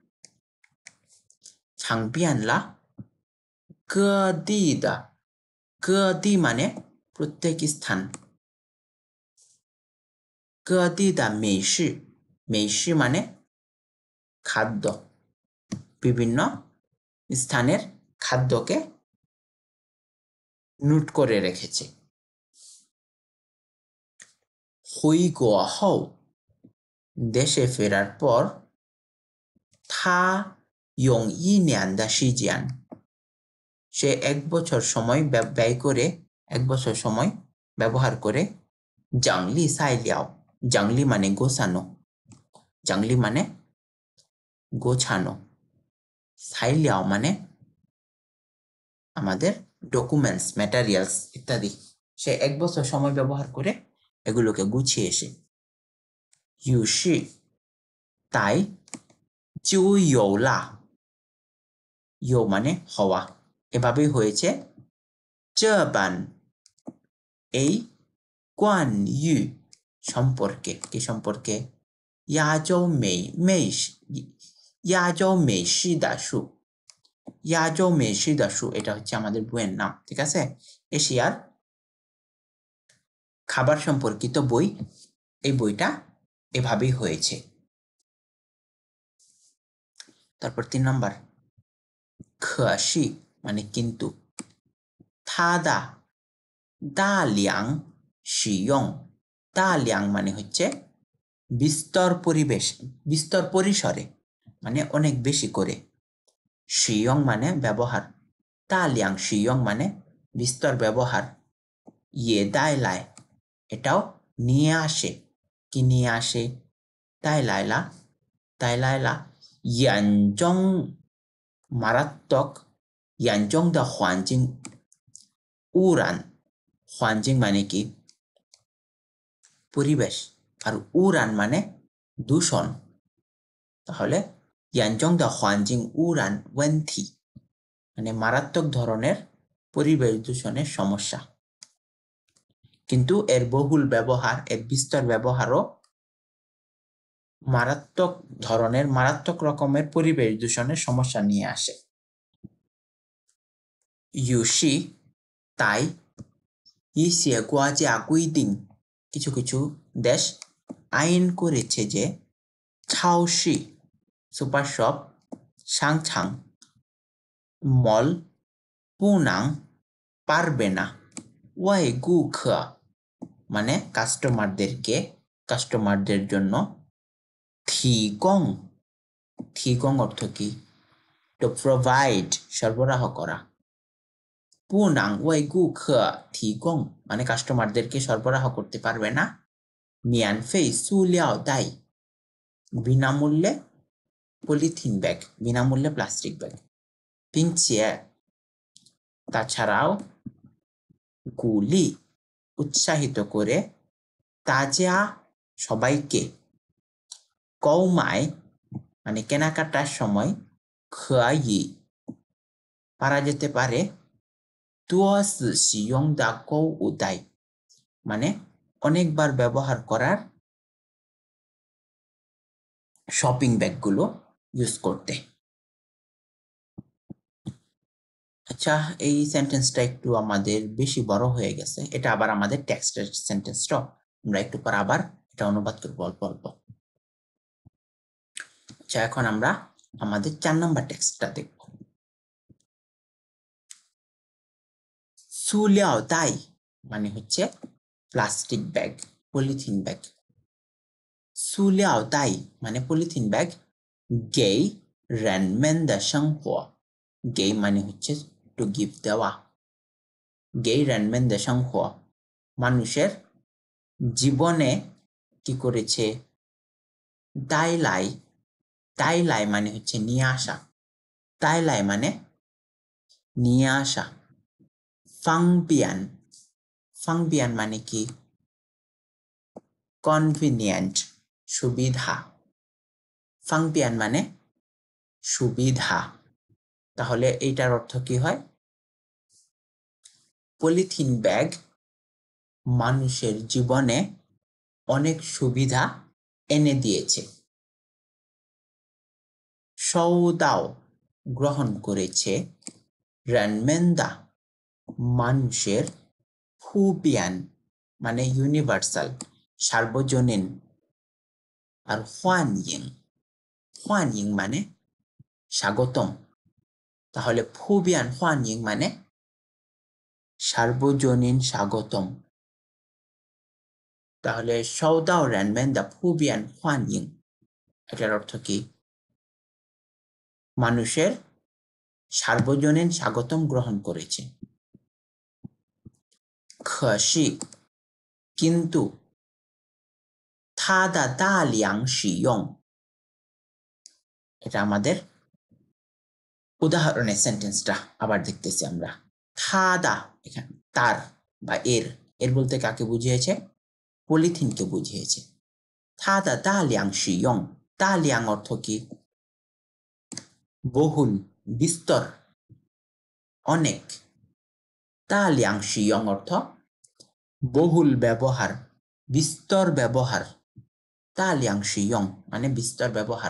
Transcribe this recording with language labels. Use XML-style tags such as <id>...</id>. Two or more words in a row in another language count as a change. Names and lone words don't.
<zh>尝遍了各地的,</zh> <bn>গদি মানে প্রত্যেক স্থান,</bn> <zh>各地的美食,</zh> <bn>মেইশি মানে খাদ্য, বিভিন্ন স্থানের খাদ্যকে নোট করে রেখেছে।</bn> <zh>回国后</zh> <bn>দেশে ফেরার পর</bn> <zh>他用1年的时间</zh> <bn>সে 1 বছর সময় ব্যয় করে 1 বছর সময় ব্যবহার করে</bn> <zh>整理材料</zh> <bn>জাংলি মানে গোছানো, জাংলি মানে গোছানো, 材料 মানে আমাদের ডকুমেন্টস, ম্যাটেরিয়ালস ইত্যাদি। সে 1 বছর সময় ব্যবহার করে এগুলোকে গুছিয়ে এসে 于是 তাই</bn> <zh>就有了</zh> <bn>有 মানে হওয়া, এভাবেই হয়েছে</bn> <zh>这本</zh> <bn>এই 关于 সম্পর্কে, কি সম্পর্কে?</bn> <zh>亚洲美食的书亚洲美食的书</zh> <bn>এটা হচ্ছে আমাদের বইয়ের নাম, ঠিক আছে? এশিয়ার খাবার সম্পর্কিত বই, এই বইটা এভাবেই হয়েছে। তারপর 3 নাম্বার 可是 মানে কিন্তু</bn> <zh>他的大量使用</zh> <bn>大量 মানে হচ্ছে বিস্তর পরিবেশ, বিস্তর পরিসরে মানে অনেক বেশি করে, 使用 মানে ব্যবহার,</bn> <zh>大量使用</zh> <bn>মানে বিস্তর ব্যবহার,</bn> <zh>也带来</zh> <bn>এটাও নিয়ে আসে, কি নিয়ে আসে?</bn> <zh>带来了严重</zh> <bn>মারাত্মক</bn> <zh>严重的环境污染 环境</zh> <bn>মানে কি? পরিবেশ, আর উড়ান মানে দূষণ, তাহলে</bn> <zh>严重的环境污染问题</zh> <bn>মানে মারাত্মক ধরনের পরিবেশ দূষণের সমস্যা। কিন্তু এর বহুল ব্যবহার, এর বিস্তর ব্যবহারও মারাত্মক ধরনের, মারাত্মক রকমের পরিবেশ দূষণের সমস্যা নিয়ে আসে। 于是 তাই</bn> <zh>一些国家规定</zh> <bn>কিছু কিছু দেশ আইন করেছে যে 超市 সুপার শপ, 商场 মল 不能 পারবে না, 外顾客 মানে কাস্টমারদেরকে, কাস্টমারদের জন্য,</bn> <zh>提供 提供</zh> <bn>অর্থ কি?</bn> <en>to provide</en> <bn>সরবরাহ করা,</bn> <zh>不能为顾客提供</zh> <bn>মানে কাস্টমারদেরকে সরবরাহ করতে পারবে না,</bn> <zh>免费塑料袋</zh> <bn>বিনামূল্যে পলিথিন ব্যাগ, বিনামূল্যে প্লাস্টিক ব্যাগ, 并且 তাছাড়াও 鼓励 উৎসাহিত করে, 大家 সবাইকে, 购买 মানে কেনাকাটার সময়, 可以 পারা যেতে পারে,</bn> <zh>多次使用的购物袋</zh> <bn>মানে অনেকবার ব্যবহার করার শপিং ব্যাগগুলো ইউজ করতে। আচ্ছা, এই সেন্টেন্সটা একটু আমাদের বেশি বড় হয়ে গেছে, এটা আবার আমাদের টেক্সটের সেন্টেন্সটা, আমরা একটু পর আবার এটা অনুবাদ করব অল্প অল্প। আচ্ছা, এখন আমরা আমাদের 4 নাম্বার টেক্সটটা দেখব। 塑料袋 মানে হচ্ছে প্লাস্টিক ব্যাগ, পলিথিন ব্যাগ, 塑料袋 মানে পলিথিন ব্যাগ,</bn> <zh>给人们的生活 给</zh> <bn>মানে হচ্ছে টু গিভ দেওয়া,</bn> <zh>给人们的生活</zh> <bn>মানুষের জীবনে কি করেছে?</bn> <zh>带来 带来</zh> <bn>মানে হচ্ছে নিয়ে আসা, 带来 মানে নিয়ে আসা,</bn> <zh>方便 方便</zh> <bn>মানে কি? convenient সুবিধা, 方便 মানে সুবিধা, তাহলে এইটার অর্থ কি হয়? পলিথিন ব্যাগ মানুষের জীবনে অনেক সুবিধা এনে দিয়েছে। 收到 গ্রহণ করেছে,</bn> <zh>人们的</zh> <bn>মানুষের, 普遍 মানে ইউনিভার্সাল সার্বজনীন, আর</bn> <zh>欢迎 欢迎</zh> <bn>মানে স্বাগতম, তাহলে</bn> <zh>普遍欢迎</zh> <bn>মানে সার্বজনীন স্বাগতম। তাহলে</bn> <zh>受到人们的普遍欢迎</zh> <bn>এটার অর্থ কি? মানুষের সার্বজনীন স্বাগতম গ্রহণ করেছে। 可是 কিন্তু</bn> <zh>它的大量使用</zh> <bn>এটা আমাদের উদাহরণের সেন্টেন্সটা আবার দেখতেছি আমরা।</bn> <zh>它的</zh> <bn>এখানে তার বা এর বলতে কাকে বুঝিয়েছে? পলিথিনকে বুঝিয়েছে।</bn> <zh>它的大量使用 大量</zh> <bn>অর্থ কি? বহুল, বিস্তর, অনেক।</bn> <zh>大量使用</zh> <bn>অর্থ বহুল ব্যবহার, বিস্তর ব্যবহার।</bn> <zh>大量使用</zh> <bn>মানে বিস্তর ব্যবহার।</bn>